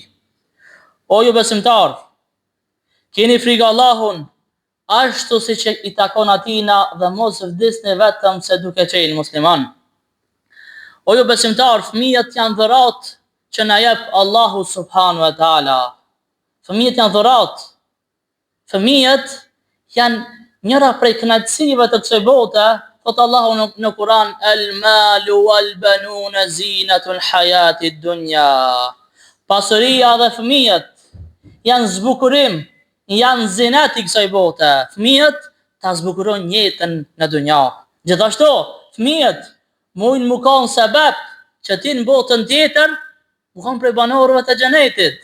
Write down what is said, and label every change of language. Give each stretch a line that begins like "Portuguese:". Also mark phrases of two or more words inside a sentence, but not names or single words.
Albanian: O ju besimtar, keni frikë Allahun, ashtu si që I takon atina dhe mos vdisni vetëm se duke qenë musliman. O ju besimtar, fëmijët janë dhuratë që na jep Allahu
Arabic: سبحانه وتعالى.
Albanian: Fëmijët janë dhuratë. Fëmijët janë njëra prej kënaqësive të kësaj bote, thot Allahu në Kur'an,
Arabic: المال والبنون زينة الحياة الدنيا.
Albanian: Pasuria dhe fëmijët janë zbukurim, janë zinet I kësaj bote. Fëmijët ta zbukurojnë jetën në dunja. Gjithashtu, fëmijët mujnë mu kanë sebeb që ti në botën tjetër mu kanë prej banorëve të xhenetit.